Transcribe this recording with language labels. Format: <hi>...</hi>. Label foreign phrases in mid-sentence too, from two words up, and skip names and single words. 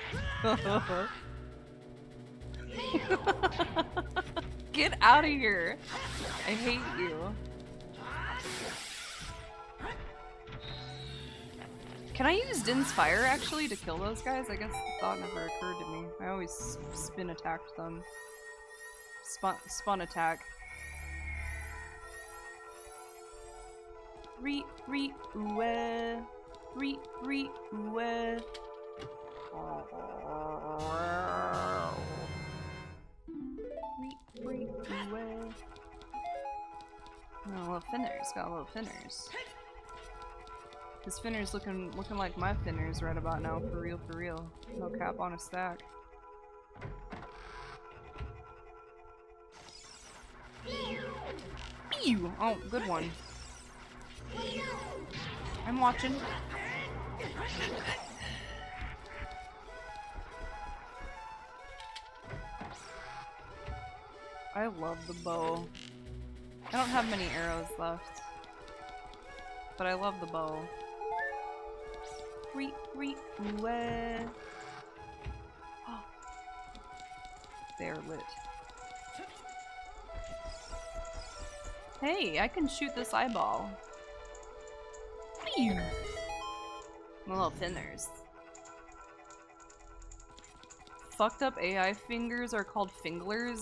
<en>Get out of here. I hate you. Can I use Din's Fire actually to kill those guys? I guess the thought never occurred to me. I always spin attacked them. Spun attack. Re-re-ooeh. Re-re-ooeh. Re-re-ooeh. Oh, little finners. Got little finners. His finner's looking like my finners right about now, for real, for real. No cap on a stack. Ew! Oh, good one. I'm watching. I love the bow. I don't have many arrows left, but I love the bow. Re-re-ooeh. Oh. They're lit. Hey, I can shoot this eyeball. Pew! My little finners. Fucked up AI fingers are called finglers?</en>